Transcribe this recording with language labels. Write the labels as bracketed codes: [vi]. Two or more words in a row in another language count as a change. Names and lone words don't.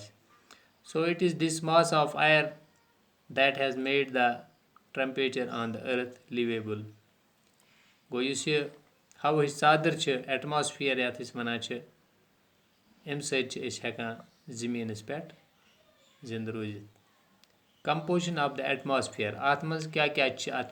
[en] so it is this mass of air that has made the temperature on the earth livable [ks] گوٚو یُس یہِ ہوہٕچ ژادر چھِ [en] ایٹماسفِیَر [ks] یَتھ أسۍ وَنان چھِ اَمہِ سۭتۍ چھِ أسۍ ہٮ۪کان زٔمیٖنَس پٮ۪ٹھ زِندٕ روٗزِتھ [en] composition of the atmosphere [ks] اَتھ منٛز کیٛاہ کیٛاہ چھِ اَتھ